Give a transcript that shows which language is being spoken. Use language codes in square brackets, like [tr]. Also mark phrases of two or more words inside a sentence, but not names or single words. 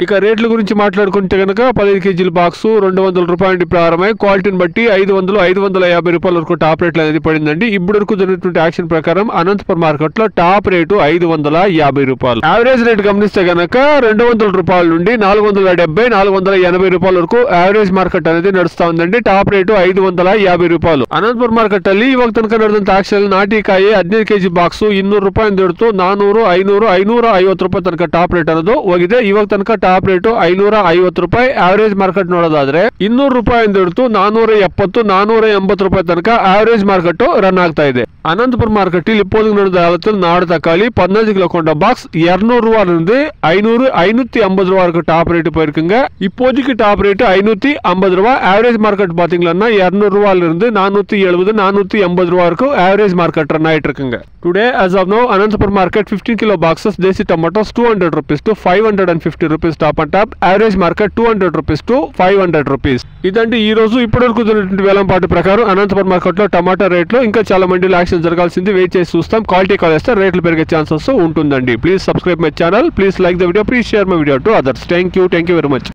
[te] ఇక రేట్ల గురించి మాట్లాడుకుంటే కనుక 15 కేజీల బాక్స్ 200 రూపాయల నుండి ప్రారంభమై క్వాలిటీని బట్టి 500-550 రూపాయల వరకు [en] top rates [te] అనేది పడిందండి. ఇప్పటి వరకు జరిగినటువంటి యాక్షన్ ప్రకారం అనంతపురం మార్కెట్లో టాప్ రేటు 550 రూపాయలు. [en] average rate [te] గమనిస్తే కనుక 200 రూపాయల నుండి 470-480 రూపాయల వరకు [en] average market [te] అనేది ನಡಸ್ತಾ ఉందండి. [en] top rate [kn] 550 ರೂಪಾಯಿ. ಅನಂತಪುರ ಮಾರ್ಕೆಟ್ ಅಲ್ಲಿ ಇವಾಗ ತನಕ ನಡೆದಂತ ಆಕ್ಷನ್ ನಾಟಿಕಾಯಿ 15 ಕೆಜಿ ಬಾಕ್ಸ್ 200 ರೂಪಾಯಿ ಹಿಡಿದು 400, 500, 550 ರೂಪಾಯಿ ತನಕ [en] top rate [kn] ಅನ್ನೋದು ಹೋಗಿದೆ. ಇವಾಗ ತನಕ [en] top rate [kn] 550 ರೂಪಾಯಿ. [en] average market [kn] ನೋಡೋದಾದ್ರೆ 200 ರೂಪಾಯಿ ಹಿಡಿದು 470, 480 ರೂಪಾಯಿ ತನಕ [en] average market run [kn] ಆಗ್ತಾ ಇದೆ. [ta] అనంతపురం మార్కెట్ இப்போது நடந்த காலத்தில் நாடு தக்காளி 15 கிலோ கொண்ட பாக்ஸ் 200 ரூபாயில இருந்து 500, 550 ரூபாய் வரைக்கும் [en] top rate [ta] போயிருக்குங்க. இப்போதைக்கு [en] top rate [ta] 550 ரூபாய். [en] average market [ta] பாத்தீங்கன்னா 200 ரூபாயில இருந்து 470, 480 ரூபாய் வரைக்கும் [en] average market run [ta] ஆயிட்டு இருக்குங்க. [en] today as of now Anantapur market 15 kilo boxes desi tomatoes 200 rupees to 550 rupees top and top. average market 200 rupees to 500 rupees. [te] ఇదంటే ఈ రోజు ఇప్పటివరకు జరిగినటువంటి వేలంపాట ప్రకారం అనంతపురం మార్కెట్ లో టమాటా రేట్లు ఇంకా చాలా మండీలో యాక్షన్ జరగాల్సింది. వెయిట్ చేసి చూస్తాం. క్వాలిటీ కాల్ చేస్తే రేట్లు పెరిగే ఛాన్సెస్ ఉంటుందండి. [en] please subscribe my channel. please like the video. please share my video to others. thank you very much.